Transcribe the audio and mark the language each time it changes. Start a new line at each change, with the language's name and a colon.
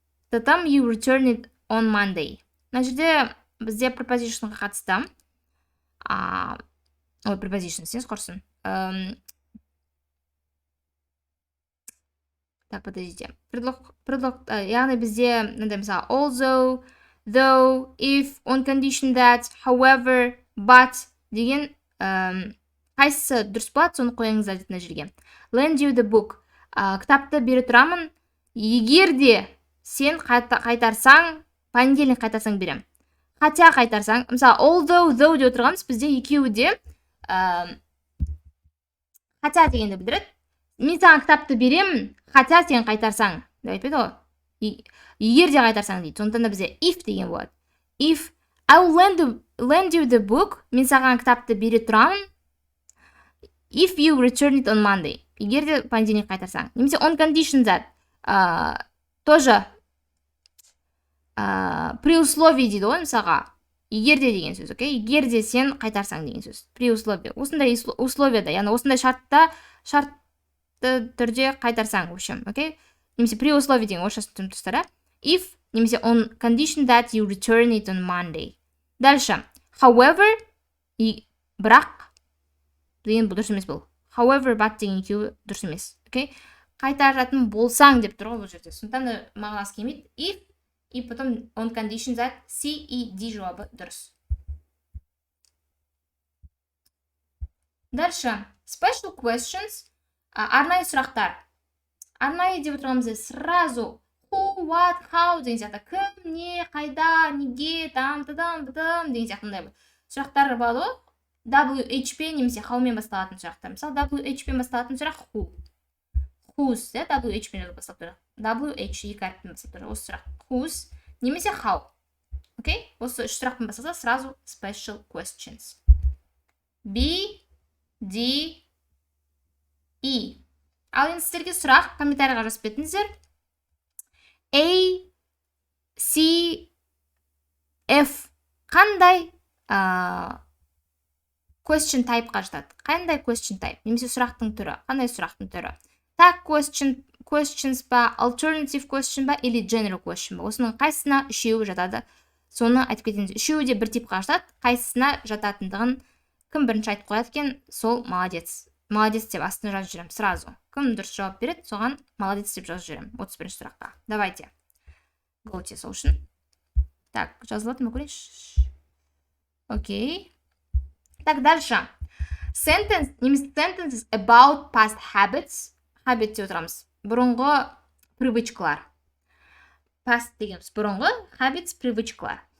English: The time you return it on Monday.
Kazakh: Мына жерде бізде prepositionға қатысты. Preposition сіз қорсын.
Russian: Так, подождите.
Kazakh: Предлог, яғни бізде, мысалы,
English: although, though, if, on condition that, however, but
Kazakh: деген қайсысы дұрыс болады, соны қойыңыздар дейді мына жерге.
English: Lend you the book.
Kazakh: Кітапты бере тұрамын. Егер де сен қайтарсаң, понедельник қайтарсаң берем. Хотя қайтарсаң, мысалы,
English: although, though
Kazakh: деп отырғанымыз бізде екеуі де хотя дегенді білдіреді. Мен саған кітапты беремін, хотя сен қайтарсаң. Деп айтпайды ғой. Егер де қайтарсаң дейді. Сондықтан да бізде if деген болады.
English: If I will lend you the book,
Kazakh: мен саған кітапты бере тұрамын.
English: If you return it on Monday.
Kazakh: Егер де понедельник қайтарсаң.
English: Немесе on condition that.
Russian: Тоже при условии
Kazakh: дейді ғой, мысалға. Егер де деген сөз, окей? Егер де сен қайтарсаң деген сөз.
Russian: При условии.
Kazakh: Осындай условияда, яғни осындай шартты түрде қайтарсаң,
Russian: в общем,
Kazakh: окей? Немесе
Russian: при условии
Kazakh: деген орысша тұстара.
English: If, немесе on condition that you return it on Monday.
Kazakh: Дальше. However, бірақ деген бұл дұрыс емес бұл.
English: however but
Kazakh: деген екеуі дұрыс емес. Окей? Қайтаратын болсаң деп тұр ғой бұл жерде. Сондықтан да мағынасы келмейді.
English: If
Russian: и потом
English: on condition that C и D жауабы дұрыс.
Kazakh: Дальше.
English: Special questions.
Kazakh: Арнайы сұрақтар. Арнайы деп отырғанымызда сразу
English: who, what, how
Kazakh: деген сияқты кім, не, қайда, неге, там деген сияқты сұрақтар болады ғой. WH немесе how мен басталатын сұрақтар. Мысалы WH пен басталатын сұрақ who. Whose, WH пен басталып тұр. WH екі әріппен басталып тұр. Осы сұрақ whose немесе how. Окей? Осы үш сұрақпен басталса сразу
English: special questions. B, D, E.
Kazakh: Ал енді сіздерге сұрақ комментарийға жазып кетіңіздер. A, C, F қандай question type-қа жатады? Қандай question type? Немесе сұрақтың түрі? Қандай сұрақтың түрі?
English: Tag questions ба, alternative question ба, или general question ба?
Kazakh: Осының қайсысына үшеуі жатады? Соны айтып кетіңіз. Үшеуі де бір типқа жатады. Қайсысына жататындығын кім бірінші айтып қояды екен, сол молодец. Молодец деп астына жазып жүремін сразу. Кім дұрыс жауап береді, соған молодец деп жазып жүремін.
English: 31-ші сұраққа.
Russian: Давайте.
English: Go to solution.
Kazakh: Так, жазылады ма көрейінші?
Russian: Окей. Так, дальше.
English: Sentence, немесе sentences about past habits.
Kazakh: Habit деп отырамыз. Бұрынғы привычкалар. Past дегеніміз бұрынғы, habits, привычкалар.